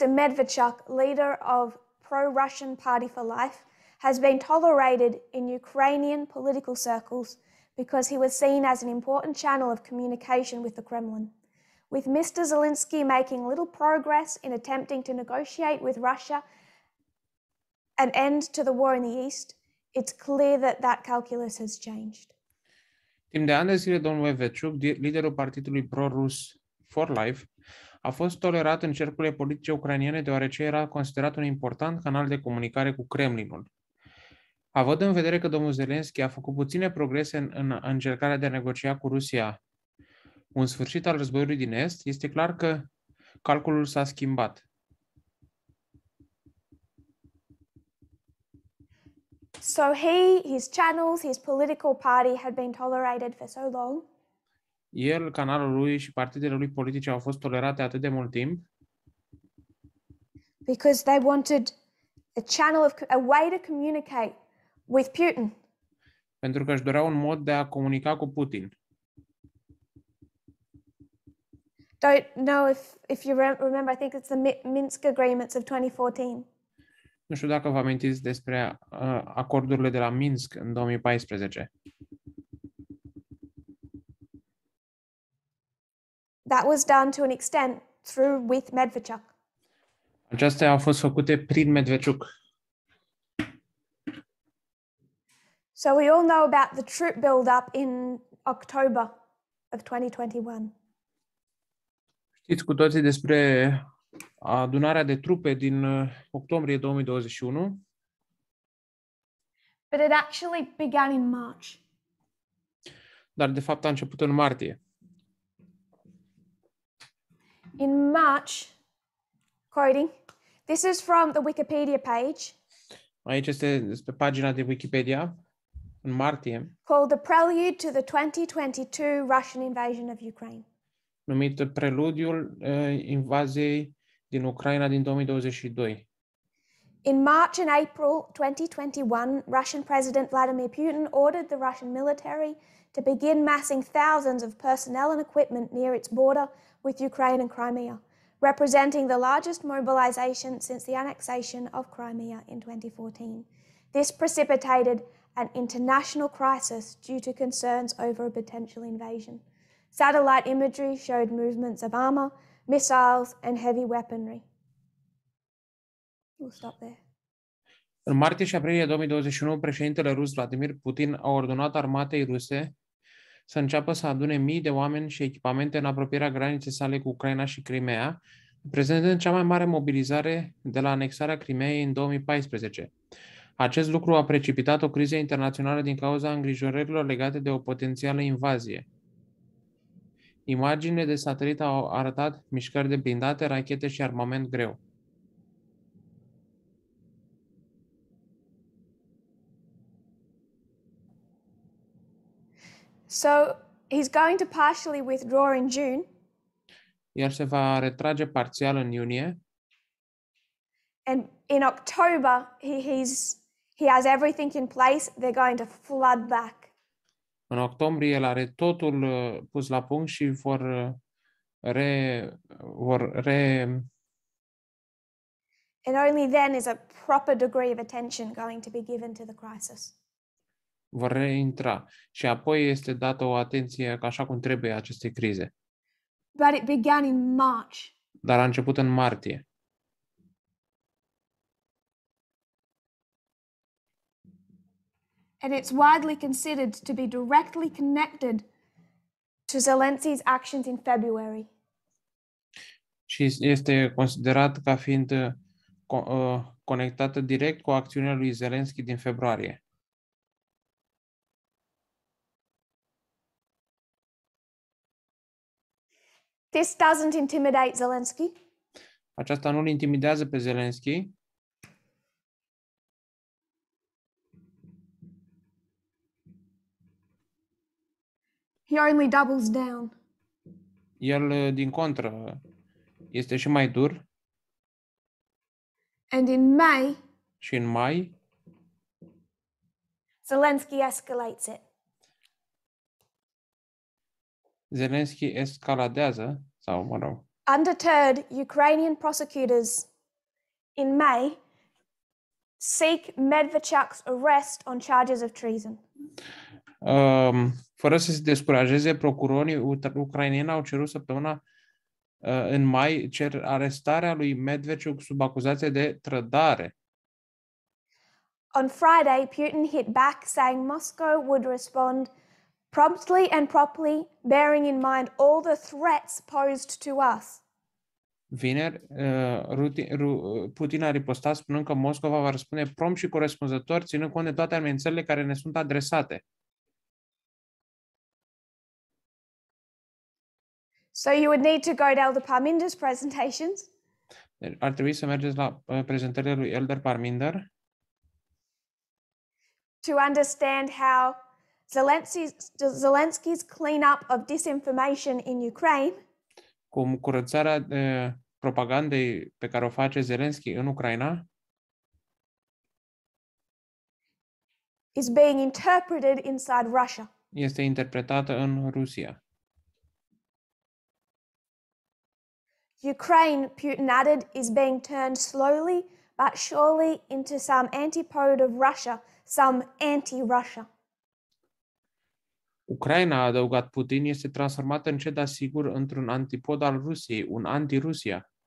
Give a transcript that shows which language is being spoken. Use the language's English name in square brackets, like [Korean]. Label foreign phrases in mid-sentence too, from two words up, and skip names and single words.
[English] Medvedchuk, leader of pro-Russian Party for Life, has been tolerated in Ukrainian political circles because he was seen as an important channel of communication with the Kremlin. With Mr. Zelensky making little progress in attempting to negotiate with Russia an end to the war in the East, it's clear that that calculus has changed. [Romanian] timp de ani de zile, domnul Medvedchuk, liderul partidului pro-rus For Life, a fost tolerat în cercurile politice ucrainene deoarece era considerat un important canal de comunicare cu Kremlinul. Având în vedere că domnul Zelensky a făcut puține progrese în încercarea de a negocia cu Rusia un sfârșit al războiului din Est, este clar că calculul s-a schimbat. [English] So his channels, his political party had been tolerated for so long [Romanian] El, canalul lui și partidele lui politice au fost tolerate atât de mult timp [English] because they wanted a way to communicate with Putin. [Romanian] pentru că își doreau un mod de a comunica cu Putin. [English] Don't know if you remember, I think it's the Minsk agreements of 2014. [Romanian] Nu știu dacă vă amintiți despre acordurile de la Minsk în 2014. [English] That was done to an extent with Medvedchuk. [Romanian] Acestea au fost făcute prin Medvedchuk. [English] So we all know about the troop build-up in October of 2021. [Romanian] Știți cu toții despre adunarea de trupe din octombrie 2021, [English] but it actually began in March. [Romanian] dar de fapt a început în martie. [English] In March, quoting, this is from the Wikipedia page, [Romanian] Aici este pe pagina de Wikipedia, în martie, [English] called The Prelude to the 2022 Russian Invasion of Ukraine. [Romanian] numit Preludiul invaziei din Ucraina din 2022. [English] In March and April 2021, Russian President Vladimir Putin ordered the Russian military to begin massing thousands of personnel and equipment near its border with Ukraine and Crimea, representing the largest mobilization since the annexation of Crimea in 2014. This precipitated an international crisis due to concerns over a potential invasion. Satellite imagery showed movements of armor, missiles, and heavy weaponry. We'll stop there. [Romanian] În martie și aprilie 2021, președintele rus Vladimir Putin a ordonat armatei ruse să înceapă să adune mii de oameni și echipamente în apropierea graniței sale cu Ucraina și Crimea, prezentând cea mai mare mobilizare de la anexarea Crimeei în 2014. Acest lucru a precipitat o criză internațională din cauza îngrijorărilor legate de o potențială invazie. Imaginile de satelit au arătat mișcări de blindate, rachete și armament greu. [English] So he's going to partially withdraw in June, [Romanian] El se va retrage parțial în iunie [English] and in October he has everything in place. They're going to flood back. [Romanian] În octombrie el are totul pus la punct și vor [English] And only then is a proper degree of attention going to be given to the crisis. [Romanian] reintra și apoi este dată o atenție așa cum trebuie acestei crize. [English] But it began in March. [Romanian] Dar a început în martie. [English] And it's widely considered to be directly connected to Zelensky's actions in February. [Romanian] Și este considerat ca fiind conectată direct cu acțiunea lui Zelensky din februarie. [English] This doesn't intimidate Zelensky. [Romanian] Aceasta nu-l intimidează pe Zelensky, [English] He only doubles down. [Romanian] el din contră este și mai dur [English] And in May, [Romanian] și în mai [English] Zelensky escalates it. [Romanian] Zelensky escaladează, sau mă rog, [English] Undeterred, Ukrainian prosecutors in May seek Medvedchuk's arrest on charges of treason. [Romanian] Fără să se descurajeze, procurorii ucraineni au cerut săptămâna în mai cer arestarea lui Medvedchuk sub acuzație de trădare. [English] On Friday, Putin hit back, saying Moscow would respond promptly and properly, bearing in mind all the threats posed to us. [Romanian] Vineri, Putin a ripostat spunând că Moscova va răspunde prompt și corespunzător, ținând cont de toate amenințările care ne sunt adresate. [English] So you would need to go to Elder Parminder's presentations [Romanian] Deci ar trebui să mergeți la prezentările lui Elder Parminder [English] to understand how Zelensky's cleanup of disinformation in Ukraine [Romanian] cum curățarea propagandei pe care o face Zelensky în Ucraina [English] is being interpreted inside Russia. [Romanian] este interpretată în Rusia. [English] Ukraine, Putin added, is being turned slowly but surely into some antipode of Russia, some anti-Russia. [Romanian] Ucraina, a adăugat Putin, este transformată încet, dar sigur într-un antipod al Rusiei, un anti-Rusia.